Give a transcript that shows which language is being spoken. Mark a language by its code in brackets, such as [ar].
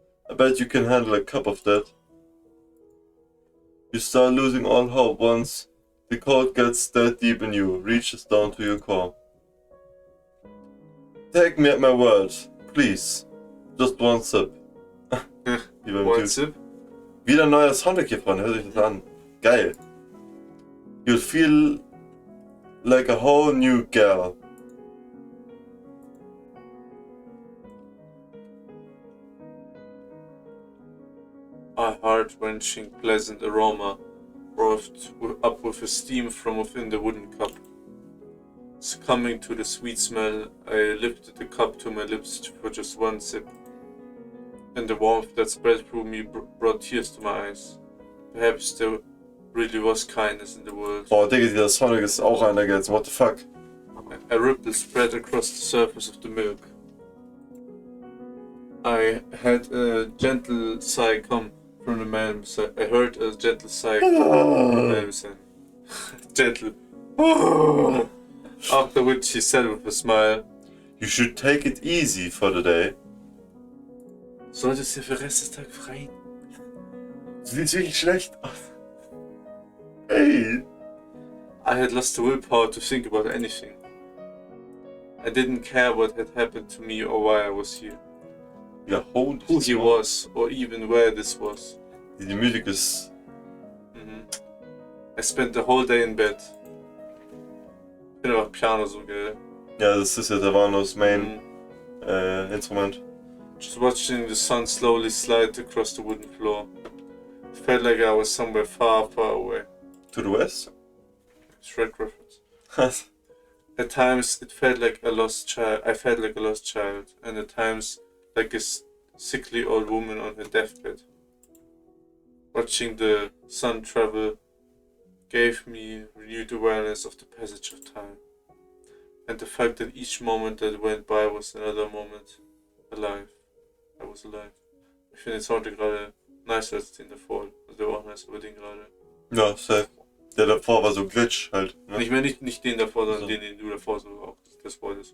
[en] I bet you can handle a cup of that. You start losing all hope once the cold gets that deep in you, reaches down to your core. Take me at my word, please. Just one sip. [de] Wie beim [en] One Dude. sip? [de] Wieder ein neuer Soundtrack hier vorne, hört sich das an. Geil. [en] You'll feel like a whole new gal. A heart-wrenching, pleasant aroma wafted up with a steam from within the wooden cup. Succumbing to the sweet smell, I lifted the cup to my lips for just one sip, and the warmth that spread through me brought tears to my eyes. Perhaps there really was kindness in the world. [de] Boah, Digga, dieser Soundtrack ist auch einer jetzt. [en] What the fuck? A ripple spread across the surface of the milk. I had a gentle sigh come from the man beside. I heard a gentle sigh come from the man beside. Gentle. After which he said with a smile, You should take it easy for the day. [de] solltest du für den Rest des Tages frei? Du siehst wirklich schlecht aus. [en] Hey! I had lost the willpower to think about anything. I didn't care what had happened to me or why I was here. Ja, holy Who he was, or even where this was. [de] Die Musik ist... [en] I spent the whole day in bed. [de] Ich finde aber Piano so geil. Ja, das ist ja der Vanos Main Instrument. [en] Just watching the sun slowly slide across the wooden floor. It felt like I was somewhere far, far away. To the west? Shrek reference. At times it felt like a lost child. I felt like a lost child, and at times like a sickly old woman on her deathbed. Watching the sun travel gave me renewed awareness of the passage of time, and the fact that each moment that went by was another moment alive. I was alive. [de] Ich finde den Soundtrack gerade nicer als den davor. Also der war auch nice, aber den gerade. Ja, safe. Der davor war so Glitch halt. Ne? Ich meine nicht den davor, sondern So. den du davor so auch das wolltest.